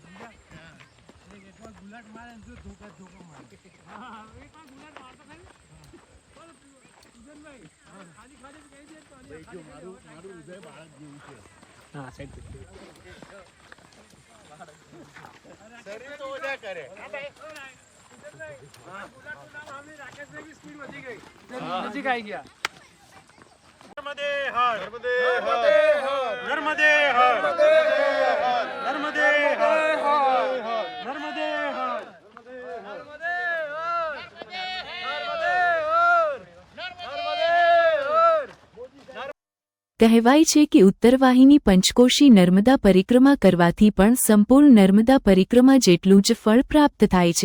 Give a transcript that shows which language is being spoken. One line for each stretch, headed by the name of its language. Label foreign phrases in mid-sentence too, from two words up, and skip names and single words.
Gujarati: એકવાર ગુલાટ મારે ને ધોકા મારે એકવાર ગુલાટ મારતો ખાલી સુજનભાઈ ખાલી ખાલી કહી દે તો મારું હૃદય બાળક જેવું છે. હા સાહેબ શરીર તો ઓજા કરે સુજનભાઈ ગુલાટનું નામ આપણે રાકેશભાઈની સ્પીડ વધી ગઈ નજીક આવી ગયા.
Sanskrit: नर्मदे हर नर्मदे हर नर्मदे हर नर्मदे हर नर्मदे हर
Gujarati: કહેવાય છે કે ઉત્તરવાહિની પંચકોશી નર્મદા પરિક્રમા કરવાથી પણ સંપૂર્ણ નર્મદા પરિક્રમા જેટલું જ ફળ પ્રાપ્ત થાય છે.